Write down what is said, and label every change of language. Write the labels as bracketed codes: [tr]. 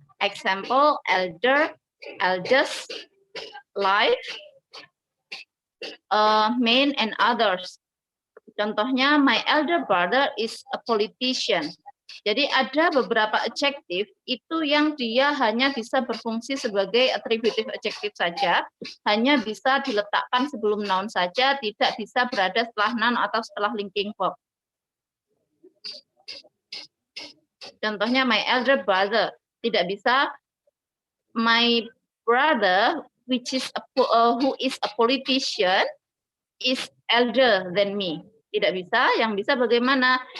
[en] Example, elder, eldest, life, main and others. [id] Contohnya, [en] my elder brother is a politician. [id] Jadi ada beberapa adjektif itu yang dia hanya bisa berfungsi sebagai attributive adjective saja, hanya bisa diletakkan sebelum noun saja, tidak bisa berada setelah noun atau setelah linking verb. Contohnya [en] my elder brother, [id] tidak bisa [en] my brother which is who is a politician is elder than me. [id] Tidak bisa, yang bisa bagaimana?